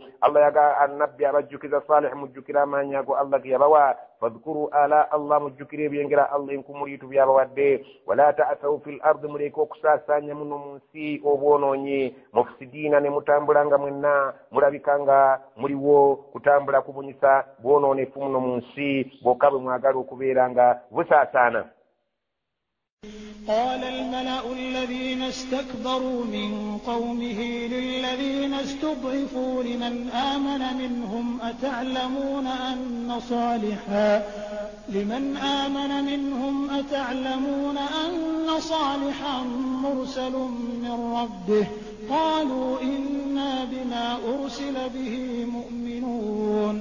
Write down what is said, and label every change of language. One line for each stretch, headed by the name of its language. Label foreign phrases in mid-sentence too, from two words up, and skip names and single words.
Ganda: Allah yaga annabbi abajjukiza Salih mujjukira amaanyi ago Allah ge yabawa
Arabic: فاذكروا آلاء الله
Ganda: mujjukira ebyengera Allah enkumuliitu byabawadde
Arabic: ولا تعثوا في الأرض
Ganda: muleka okusaasanya muno mu nsi obwonoonyi mufsidiina ne mutambulanga mwenna mulabikanga muliwo kutambula kubunyisa bwonoonefu muno mu nsi bwokka bwe mwagala okubeera nga busaasaana.
Arabic: قال الملأ الذين استكبروا من قومه للذين استضعفوا لمن آمن منهم أتعلمون أن صالحا مرسل من ربه قالوا إنا بما أرسل به مؤمنون.